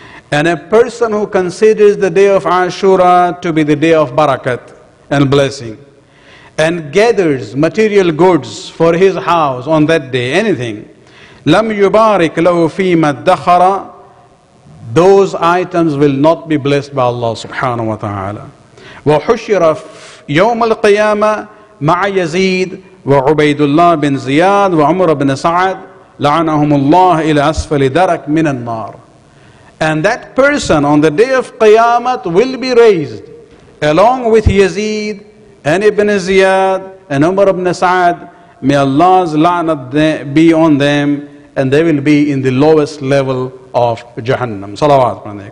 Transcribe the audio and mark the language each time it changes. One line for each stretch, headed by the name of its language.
English: And a person who considers the day of Ashura to be the day of barakat and blessing, and gathers material goods for his house on that day, anything,
Arabic: لم يبارك له فيما ادخر,
English: those items will not be blessed by Allah subhanahu wa ta'ala.
Arabic: وحشر يوم القيامة مع يزيد وعبيد الله بن زياد وعمر بن سعد لعنهم الله إلى أسفل درك من النار.
English: And that person on the day of Qiyamah will be raised along with Yazid and Ibn Ziyad and Umar ibn Sa'ad. May Allah's la'nat be on them, and they will be in the lowest level of Jahannam. Salawat.